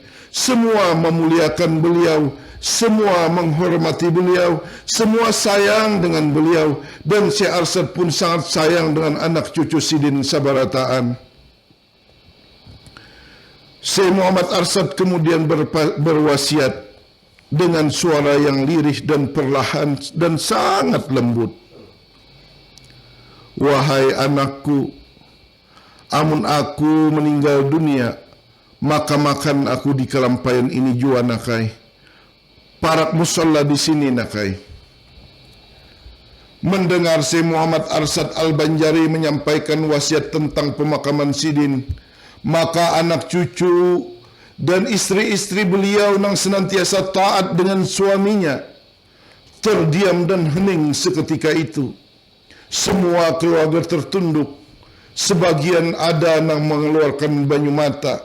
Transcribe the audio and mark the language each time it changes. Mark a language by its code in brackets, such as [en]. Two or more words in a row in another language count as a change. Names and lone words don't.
[id] Semua memuliakan beliau, semua menghormati beliau, semua sayang dengan beliau, dan Syekh Arsyad pun sangat sayang dengan anak cucu Sidin sabarataan. Syekh Muhammad Arsyad kemudian berwasiat dengan suara yang lirih dan perlahan dan sangat lembut. [bjn] Wahai anakku, amun aku meninggal dunia, maka makan aku di Kalampayan ini jua nakai. Parak musola di sini nakai. [id] Mendengar Syekh Muhammad Arsyad Al-Banjari menyampaikan wasiat tentang pemakaman Sidin, maka anak cucu dan istri-istri beliau yang senantiasa taat dengan suaminya terdiam dan hening seketika itu. Semua keluarga tertunduk. Sebagian ada yang mengeluarkan [bjn] banyu mata.